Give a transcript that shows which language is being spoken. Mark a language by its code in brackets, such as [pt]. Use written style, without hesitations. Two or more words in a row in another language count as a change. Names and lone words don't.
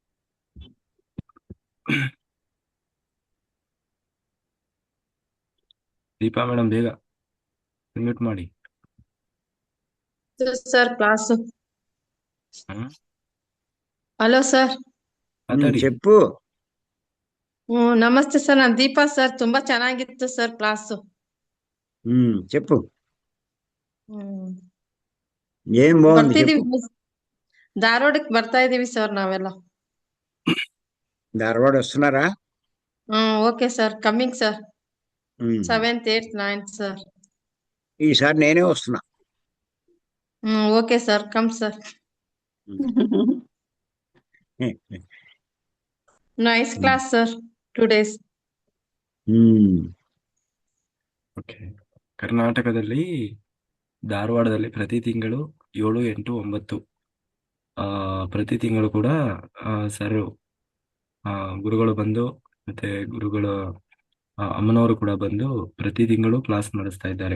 [kn] ದೀಪಾ ಮೇಡಮ್ ಬೇಗ ಮ್ಯೂಟ್ ಮಾಡಿ. ಸರ್ ಕ್ಲಾಸು. ಹ್ಮ್ [en] Hello sir. [kn] ಮಾತಾಡಿ. [te] చెప్పు. [kn] ನಮಸ್ತೆ ಸರ್, ನಾನು ದೀಪಾ ಸರ್. ತುಂಬಾ ಚೆನ್ನಾಗಿತ್ತು ಸರ್ ಕ್ಲಾಸು. [te] చెప్పు. ఏం బాగుంది చెప్పు. [kn] ಬರ್ತಿದೀವಿ, ಧಾರವಾಡಕ್ಕೆ ಬರ್ತಾ ಇದೀವಿ ಸರ್ ನಾವೆಲ್ಲ. [te] ಧಾರವಾಡ వస్తున్నారా? [en] Okay sir, coming sir. 7th 8th 9th ಸರ್. [te] ఈసారి నేనే వస్తున్నా. [en] Okay sir, come sir. Nice class sir, 2 days. [kn] ಓಕೆ, ಕರ್ನಾಟಕದಲ್ಲಿ ಧಾರವಾಡದಲ್ಲಿ ಪ್ರತಿ ತಿಂಗಳು 7, 8, 9 ಪ್ರತಿ ತಿಂಗಳು ಕೂಡ ಸರ್ ಗುರುಗಳು ಬಂದು ಮತ್ತೆ ಗುರುಗಳ ಅಮ್ಮನವರು ಕೂಡ ಬಂದು ಪ್ರತಿ ತಿಂಗಳು ಕ್ಲಾಸ್ ನಡೆಸ್ತಾ ಇದ್ದಾರೆ.